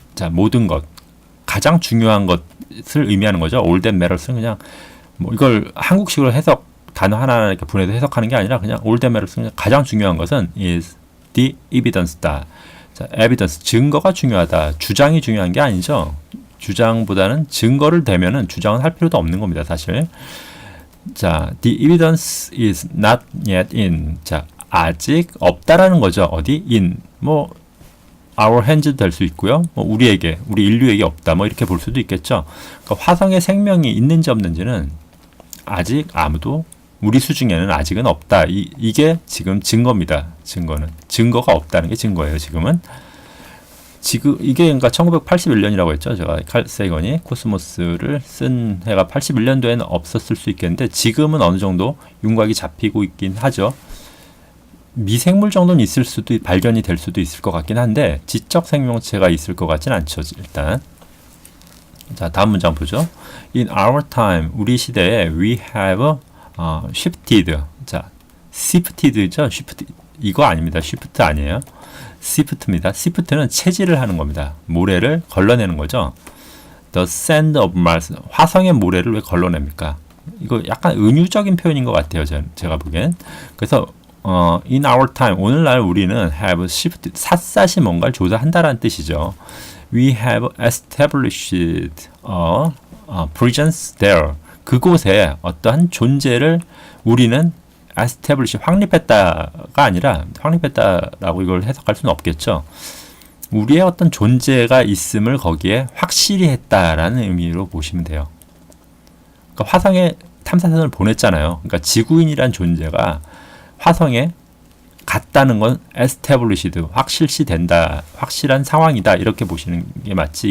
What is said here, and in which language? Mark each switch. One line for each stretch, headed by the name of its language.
Korean: 모든 것, 가장 중요한 것을 의미하는 거죠.
English: All that matters
Korean: 는 그냥 뭐 이걸 한국식으로 해석 단어 하나하나 이렇게 분해해서 해석하는 게 아니라 그냥 올드메를 쓰는 가장 중요한 것은
English: is the evidence
Korean: 다. 자, evidence 증거가 중요하다. 주장이 중요한 게 아니죠. 주장보다는 증거를 대면은 주장은 할 필요도 없는 겁니다, 사실.
English: 자, the evidence is not yet in.
Korean: 자, 아직 없다라는 거죠. 어디? in. 뭐
English: our hands
Korean: 될 수 있고요. 뭐 우리 인류에게 없다. 뭐 이렇게 볼 수도 있겠죠. 그러니까 화성에 생명이 있는지 없는지는 아직 아무도 우리 수중에는 아직은 없다. 이게 지금 증거입니다. 증거가 없다는 게 증거예요. 지금 이게 그러니까 1981년이라고 했죠. 제가 칼 세이건이 코스모스를 쓴 해가 81년도에는 없었을 수 있겠는데 지금은 어느 정도 윤곽이 잡히고 있긴 하죠. 미생물 정도는 있을 수도 발견이 될 수도 있을 것 같긴 한데 지적 생명체가 있을 것 같진 않죠. 일단 자, 다음 문장 보죠.
English: In our time,
Korean: 우리 시대에
English: we have shifted.
Korean: 자, shifted죠. shift 이거 아닙니다. shift 아니에요. shift입니다. shift는 체질을 하는 겁니다. 모래를 걸러내는 거죠.
English: The sand of Mars.
Korean: 화성의 모래를 왜 걸러냅니까? 이거 약간 은유적인 표현인 것 같아요. 제가 보기엔. 그래서
English: in our time,
Korean: 오늘날 우리는
English: have shifted,
Korean: 샅샅이 뭔가를 조사한다라는 뜻이죠.
English: We have established a presence there.
Korean: 그곳에 어떠한 존재를 우리는 establish, 확립했다가 아니라 확립했다라고 이걸 해석할 수는 없겠죠. 우리의 어떤 존재가 있음을 거기에 확실히 했다라는 의미로 보시면 돼요. 그러니까 화성에 탐사선을 보냈잖아요. 그러니까 지구인이란 존재가 화성에 갔다는 건 established, 확실시 된다, 확실한 상황이다 이렇게 보시는 게 맞지.